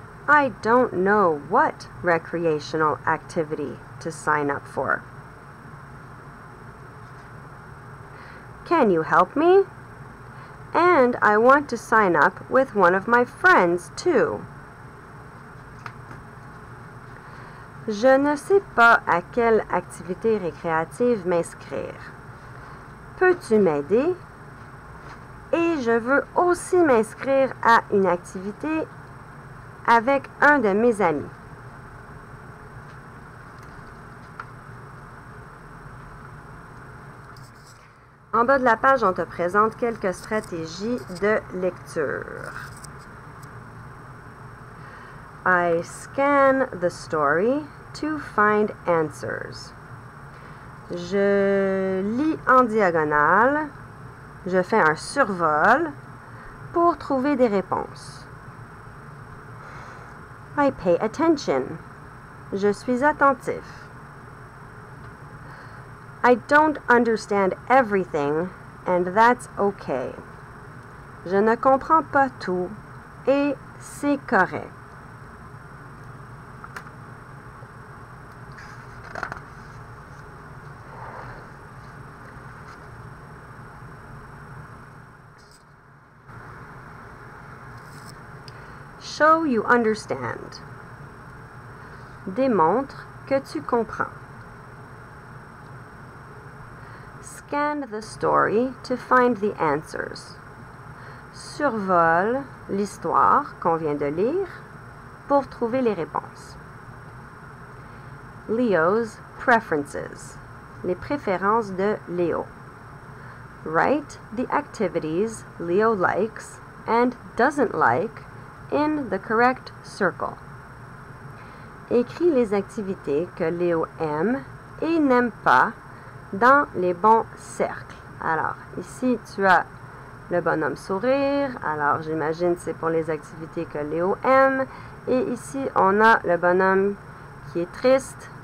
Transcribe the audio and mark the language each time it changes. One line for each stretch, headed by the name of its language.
English: I don't know what recreational activity to sign up for. Can you help me? And I want to sign up with one of my friends too.
French: Je ne sais pas à quelle activité récréative m'inscrire. Peux-tu m'aider? Et je veux aussi m'inscrire à une activité avec un de mes amis. En bas de la page, on te présente quelques stratégies de lecture.
English: I scan the story to find answers.
French: Je lis en diagonale. Je fais un survol pour trouver des réponses.
English: I pay attention.
French: Je suis attentif.
English: I don't understand everything, and that's okay.
French: Je ne comprends pas tout, et c'est correct.
English: Show you understand.
French: Démontre que tu comprends.
English: Scan the story to find the answers.
French: Survole l'histoire qu'on vient de lire pour trouver les réponses.
English: Leo's preferences.
French: Les préférences de Léo.
English: Write the activities Leo likes and doesn't like in the correct circle.
French: Écris les activités que Léo aime et n'aime pas dans les bons cercles. Alors, ici, tu as le bonhomme sourire. Alors, j'imagine que c'est pour les activités que Léo aime. Et ici, on a le bonhomme qui est triste.